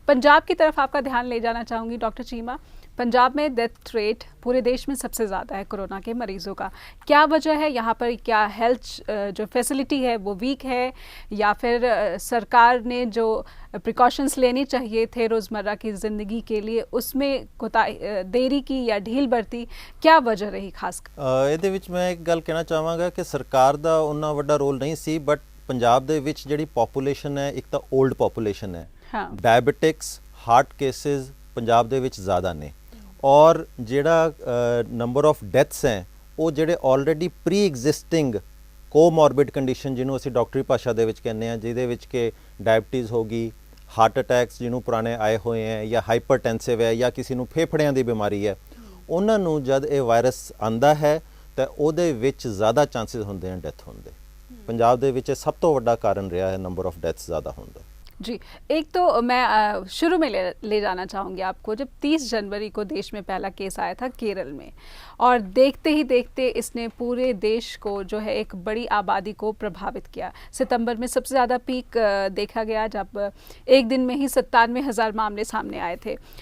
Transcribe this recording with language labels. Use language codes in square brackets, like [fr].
[hi] पंजाब की तरफ आपका ध्यान ले जाना चाहूँगी डॉक्टर चीमा। पंजाब में डेथ रेट पूरे देश में सबसे ज़्यादा है कोरोना के मरीज़ों का। क्या वजह है यहाँ पर? क्या हेल्थ जो फैसिलिटी है वो वीक है, या फिर सरकार ने जो प्रिकॉशंस लेने चाहिए थे रोज़मर्रा की ज़िंदगी के लिए उसमें देरी की या ढील बरती? क्या वजह रही खास? [pa] ਇਹਦੇ ਵਿੱਚ ਮੈਂ ਇੱਕ ਗੱਲ ਕਹਿਣਾ ਚਾਹਾਂਗਾ ਕਿ ਸਰਕਾਰ ਦਾ ਉਹਨਾਂ ਵੱਡਾ ਰੋਲ ਨਹੀਂ ਸੀ, ਬਟ ਪੰਜਾਬ ਦੇ ਵਿੱਚ ਜਿਹੜੀ ਪੋਪੂਲੇਸ਼ਨ ਹੈ, ਇੱਕ ਤਾਂ 올ਡ ਪੋਪੂਲੇਸ਼ਨ ਹੈ, ਡਾਇਬੀਟਿਕਸ, ਹਾਰਟ ਕੇਸਿਸ ਪੰਜਾਬ ਦੇ ਵਿੱਚ ਜ਼ਿਆਦਾ ਨੇ, ਔਰ ਜਿਹੜਾ ਨੰਬਰ ਆਫ ਡੈਥਸ ਹੈ ਉਹ ਜਿਹੜੇ ਆਲਰੇਡੀ ਪ੍ਰੀ ਐਗਜ਼ਿਸਟਿੰਗ ਕੋਮੋਰਬਿਡ ਕੰਡੀਸ਼ਨ ਜਿਹਨੂੰ ਅਸੀਂ ਡਾਕਟਰੀ ਭਾਸ਼ਾ ਦੇ ਵਿੱਚ ਕਹਿੰਦੇ ਹਾਂ, ਜਿਹਦੇ ਵਿੱਚ ਕਿ ਡਾਇਬਟੀਜ਼ ਹੋ ਗਈ, ਹਾਰਟ ਅਟੈਕਸ ਜਿਹਨੂੰ ਪੁਰਾਣੇ ਆਏ ਹੋਏ ਹੈ, ਜਾਂ ਹਾਈਪਰਟੈਂਸਿਵ ਹੈ, ਜਾਂ ਕਿਸੇ ਨੂੰ ਫੇਫੜਿਆਂ ਦੀ ਬਿਮਾਰੀ ਹੈ, ਉਹਨਾਂ ਨੂੰ ਜਦ ਇਹ ਵਾਇਰਸ ਆਂਦਾ ਹੈ ਤਾਂ ਉਹਦੇ ਵਿੱਚ ਜ਼ਿਆਦਾ ਚਾਂਸਸ ਹੁੰਦੇ ਹਨ ਡੈਥ ਹੋਣ ਦੇ। ਪੰਜਾਬ ਦੇ ਵਿੱਚ ਸਭ ਤੋਂ ਵੱਡਾ ਕਾਰਨ ਰਿਹਾ ਹੈ ਨੰਬਰ ਆਫ ਡੈਥਸ ਜ਼ਿਆਦਾ ਹੋਣ ਦਾ। [hi] जी, एक तो मैं शुरू में ले जाना चाहूँगी आपको, जब 30 जनवरी को देश में पहला केस आया था केरल में, और देखते ही देखते इसने पूरे देश को जो है एक बड़ी आबादी को प्रभावित किया। सितंबर में सबसे ज़्यादा पीक देखा गया जब एक दिन में ही 97,000 मामले सामने आए थे।